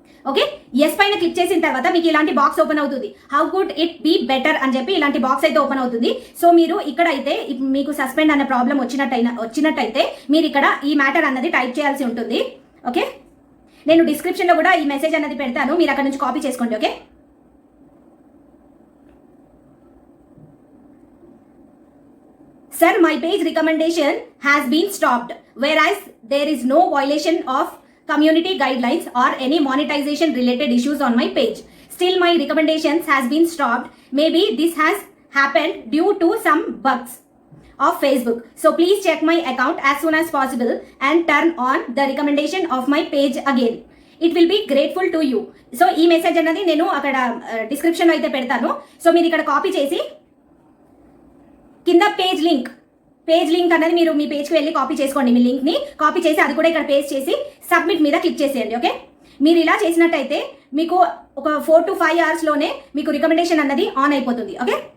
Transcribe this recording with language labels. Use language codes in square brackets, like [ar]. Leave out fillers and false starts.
[te] Okay, yes పైన click చేసిన తర్వాత మీకు ఇలాంటి బాక్స్ ఓపెన్ అవుతుంది. [en] how could it be better [te] అని చెప్పి ఇలాంటి బాక్స్ అయితే ఓపెన్ అవుతుంది. సో మీరు ఇక్కడ అయితే మీకు సస్పెండ్ అనే ప్రాబ్లం వచ్చినట్టయితే మీరు ఇక్కడ ఈ మ్యాటర్ అన్నది టైప్ చేయాల్సి ఉంటుంది. ఓకే, నేను డిస్క్రిప్షన్లో కూడా ఈ మెసేజ్ అన్నది పెడతాను, మీరు అక్కడ నుంచి కాపీ చేసుకోండి. [en] Okay, Sir, my page recommendation has been stopped, whereas there is no violation of community guidelines or any monetization related issues on my page. Still, my recommendations has been stopped. Maybe this has happened due to some bugs of Facebook. So please check my account as soon as possible and turn on the recommendation of my page again. It will be grateful to you. [te] So ఈ message అన్నది నేను అక్కడ డిస్క్రిప్షన్లో అయితే పెడతాను. So మీరు ఇక్కడ copy చేసి కింద పేజ్ లింక్ అనేది మీరు మీ పేజ్కి వెళ్ళి కాపీ చేసుకోండి. మీ లింక్ని కాపీ చేసి అది కూడా ఇక్కడ పేస్ట్ చేసి సబ్మిట్ మీద క్లిక్ చేసేయండి. ఓకే, మీరు ఇలా చేసినట్టయితే మీకు ఒక [en] 4 to 5 hours [te] మీకు రికమెండేషన్ అన్నది ఆన్ అయిపోతుంది. ఓకే.